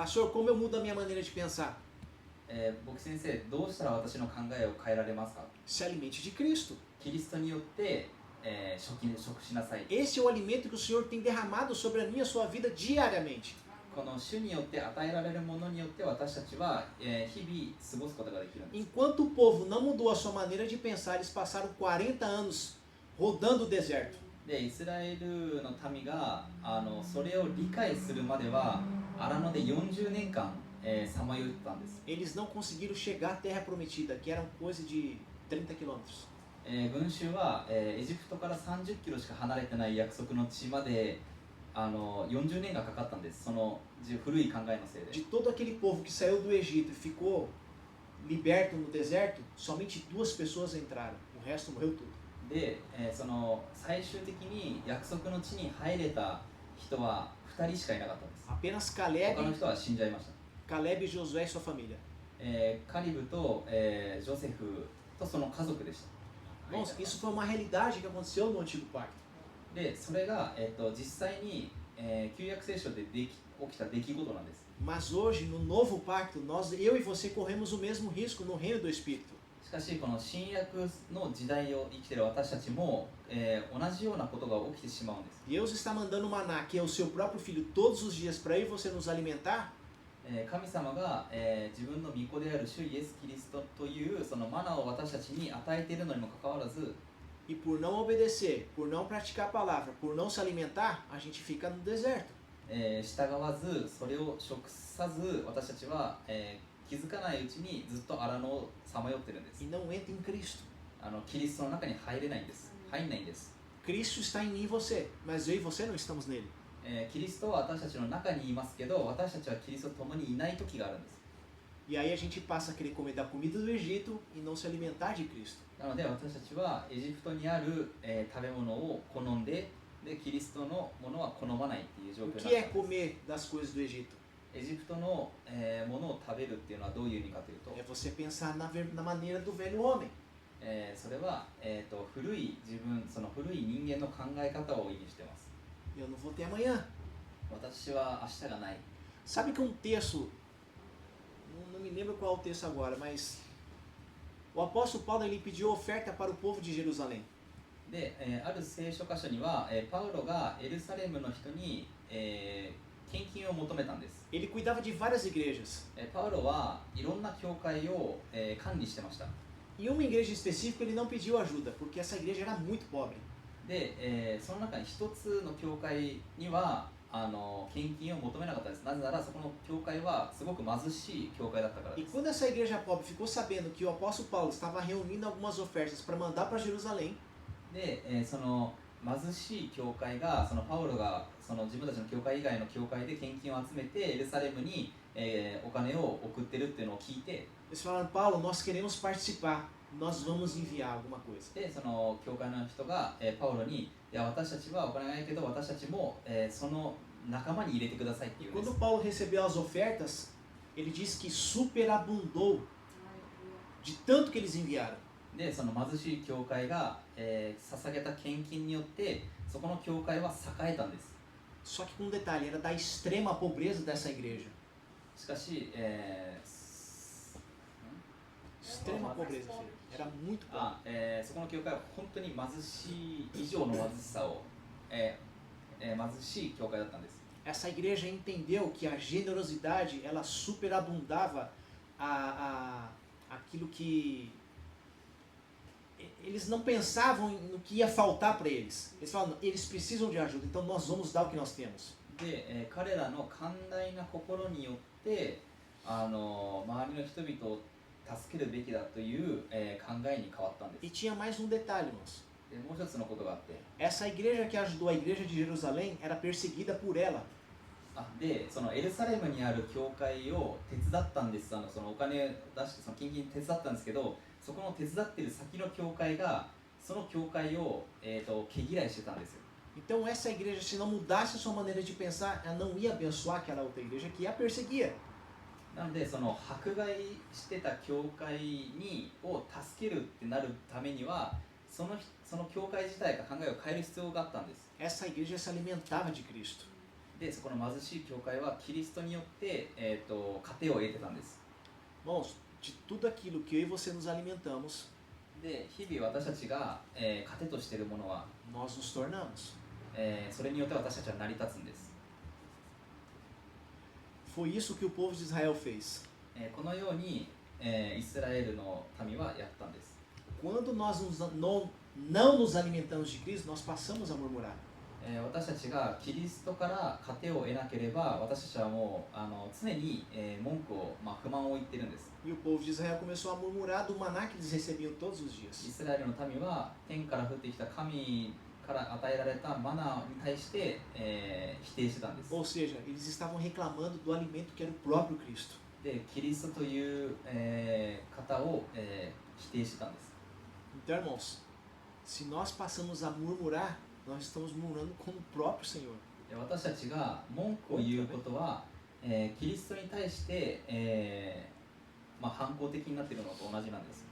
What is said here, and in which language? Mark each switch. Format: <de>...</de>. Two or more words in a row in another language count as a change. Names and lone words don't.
<pt>Pastor, como eu mudo a minha maneira de pensar?</pt> <ja>牧先生、どうしたら私の考えを変えられますか？</ja> <pt>Se alimente de Cristo.</pt> <ja>キリストによって、食しなさい。</ja> <pt>Esse é o alimento que o Senhor tem derramado sobre a minha e a sua vida diariamente.</pt> <ja>この主によって与えられるものによって私たちは、日々過ごすことができるんです。</ja> <pt>Enquanto o povo não mudou a sua maneira de pensar, eles passaram 40 anos rodando o deserto.</pt> <ja>で、イスラエルの民がそれを理解するまでは荒野で40年間、さまよったんです。</ja> <pt>Eles não conseguiram chegar à terra prometida, que era coisa de 30 quilômetros.</pt> <ja>群衆は、エジプトから30キロしか離れてない約束の地まで40年がかかったんです。その古い考えのせいで。</ja> <pt>De todo aquele povo que saiu do Egito e ficou liberto no deserto, somente 2 pessoas entraram. O resto morreu tudo.</pt> <ja>で、その最終的に約束の地に入れた人は2人しかいなかったんです。</ja> <pt>Apenas Caleb,</pt> <ja>他の人は死んじゃいました。</ja> <pt>Caleb, Josué e sua família.</pt> <ja>カリブと、ジョセフとその家族でした。</ja> <pt>Irmãos, isso foi uma realidade que aconteceu no Antigo Pacto.</pt> <ja>で、それが、実際に、旧約聖書で起きた出来事なんです。</ja> <pt>Mas hoje, no novo pacto, eu e você corremos o mesmo risco no reino do Espírito.</pt> <ja>しかし、この新約の時代を生きている私たちも、同じようなことが起きてしまうんです。</ja> <pt>Deus está mandando maná, que é o seu próprio filho, todos os dias para eu e você nos alimentar.</pt> <ja>神様が、自分の御子である主イエス・キリストというそのマナを私たちに与えているのにもかかわらず、</ja> <pt>E por não obedecer, por não praticar a palavra, por não se alimentar, a gente fica no deserto.</pt> <ja>従わずそれを食さず私たちは、気づかないうちにずっと荒野をさまよってるんです。</ja> <pt>e não entra em Cristo.</pt> <ja>キリストの中に入れないんです。入んないんです。</ja> <pt>Cristo está em mim e você, mas eu e você não estamos nele.</pt> <ja>キリストは私たちの中にいますけど私たちはキリストと共にいない時があるんです。</ja> <pt>E aí a gente passa a querer comer da comida do Egito e não se alimentar de Cristo.</pt> <ja>なので私たちはエジプトにある、食べ物を好んで、キリストのものは好まないっていう状</ja> <pt>O</pt> <ja>況</ja> <pt>que</pt> <ja>に</ja> <pt>é</pt> <ja>なったんです。</ja> <pt>comer das coisas do Egito?</pt> <ja>エジプトの、ものを食べるっていうのはどういう意味かというと、</ja> <pt>É você pensar na maneira do velho homem.</pt> <ja>それは、古い自分、その古い人間の考え方を意味しています。</ja> <pt>Eu não vou ter amanhã.</pt> <ja>私は明日がない。</ja> <pt>Sabe que um texto, não me lembro qual é o texto agora, mas o apóstolo Paulo ele pediu oferta para o povo de Jerusalém.</pt> <ja>で、ある聖書箇所には、パウロがエルサレムの人に、献金を求めたんです。</ja> <pt>Ele cuidava de várias igrejas.</pt> <ja>パウロはいろんな教会を、管理してました。</ja> <pt>E uma igreja específica ele não pediu ajuda, porque essa igreja era muito pobre.</pt> <ja>で、その中に一つの教会には献金を求めなかったです。なぜならそこの教会はすごく貧しい教会だったから</ja> <pt>E</pt> <ja>です。</ja> <pt>quando essa igreja pobre ficou sabendo que o apóstolo Paulo estava reunindo algumas ofertas para mandar para Jerusalém,</pt> <ja>で、その貧しい教会がそのパウロがその自分たちの教会以外の教会で献金を集めてエルサレムに、お金を送ってるっていうのを聞いて、</ja> <pt>eles falaram: Paulo, nós queremos participar, nós vamos enviar alguma coisa.</pt> <ja>でその教会の人が、パウロにいや私たちはお金がないけど私たちも、その仲間に入れてくださいってい</ja> <pt>E</pt> <ja>うんです。</ja> <pt>quando Paulo recebeu as ofertas, ele disse que superabundou de tanto que eles enviaram.</pt> <ja>でその貧しい教会が、捧げた献金によってそこの教会は栄えたんです。</ja> <pt>Só que com um detalhe, era da extrema pobreza dessa igreja.</pt> <ja>しかし、</ja> <pt>Extrema pobreza, filho. Era muito pobre.</pt> <ja>そこの教会は本当に貧しい以上の貧しさを、貧しい教会だったんです。</ja> <pt>Essa igreja entendeu que a generosidade ela superabundava aquilo que eles não pensavam no que ia faltar para eles. Eles falavam: eles precisam de ajuda, então nós vamos dar o que nós temos.</pt> <ja>で、彼らの寛大な心によって周りの人々を助けるべきだという、考えに変わったんです。</ja> <pt>E tinha mais um detalhe, irmãos.</pt> <ja>でもう一つのことがあって、</ja> <pt>Essa igreja que ajudou a igreja de Jerusalém era perseguida por ela.</pt> <ja>でそのエルサレムにある教会を手伝ったんです。そのお金を出してその献金手伝ったんですけど、そこの手伝ってる先の教会がその教会を、毛嫌いしてたんですよ。</ja> <pt>Então essa igreja, se não mudasse a sua maneira de pensar, ela não ia abençoar aquela outra igreja que a perseguia.</pt> <ja>なのでその迫害してた教会を助けるってなるためにはその教会自体が考えを変える必要があったんです。</ja> <pt>Essa igreja se alimentava de Cristo.</pt> <ja>でそこの貧しい教会はキリストによって、糧を得てたんです。</ja> <pt>Irmãos, de tudo aquilo que eu e você nos alimentamos,</pt> <ja>で日々私たちが、糧としているものは、</ja> <pt>nós nos tornamos.</pt> <ja>それによって私たちは成り立つんです。</ja> <pt>Foi isso que o povo de Israel fez.</pt> <ja>このように、イスラエルの民はやったんです。</ja> <pt>Quando nós não nos alimentamos de Cristo, nós passamos a murmurar.</pt> <ja>私たちがキリストから糧を得なければ私たちはもう常に、文句を、不満を言っているんです。</ja> <pt>E o povo de Israel começou a murmurar do maná que eles recebiam todos os</pt> <ja>イ</ja> <pt>dias.</pt> <ja>スラエルの民は天から降ってきた神から与えられたマナーに対して、否定してたんです。</ja> <pt>Ou seja, eles estavam reclamando do alimento que era o próprio Cristo.</pt> <ja>でキリストという、方を、否定してたんです。</ja> <pt>Então, irmãos, se nós passamos a murmurar, nós estamos murmurando com o próprio Senhor.</pt> <ja>で私たちが文句を言うことは、キリストに対して、反抗的になっているのと同じなんです。</ja>